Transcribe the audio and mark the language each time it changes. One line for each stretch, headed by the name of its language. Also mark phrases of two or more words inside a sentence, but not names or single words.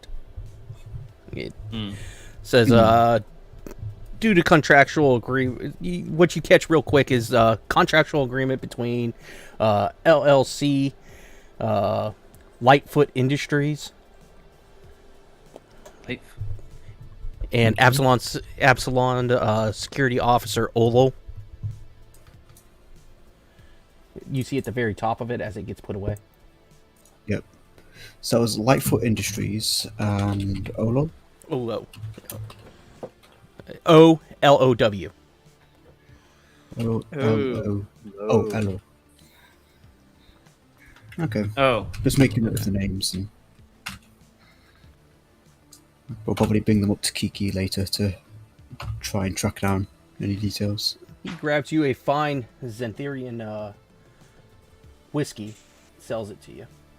English: It says, due to contractual agreement, what you catch real quick is contractual agreement between LLC, Lightfoot Industries, and Absalom security officer Olo. You see at the very top of it as it gets put away. Yep. So it was Lightfoot Industries and Olo. Olo. O-L-O-W. O-L-O. Okay. Oh, Just making note of the names. And we'll probably bring them up to Kiki later to try and track down any details. He grabs you a fine Xantherian whiskey, sells it to you.